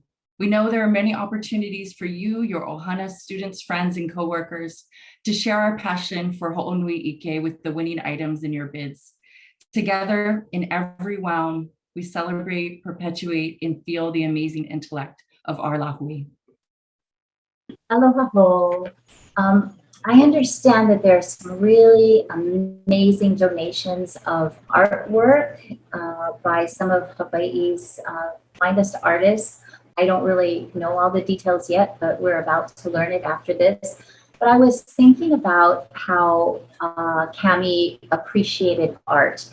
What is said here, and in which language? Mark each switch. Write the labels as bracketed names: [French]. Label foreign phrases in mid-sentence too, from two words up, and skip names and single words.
[English] We know there are many opportunities for you, your ʻOhana students, friends, and coworkers to share our passion for [Hawaiian] Ho'onui Ike [English] with the winning items in your bids. Together, in every realm, we celebrate, perpetuate, and feel the amazing intellect of our lahui. [Hawaiian] Aloha ho. [English] I understand that there's some really amazing donations of artwork by some of Hawaii's finest artists. I don't really know all the details yet, but we're about to learn it after this. But I was thinking about how Cami appreciated art.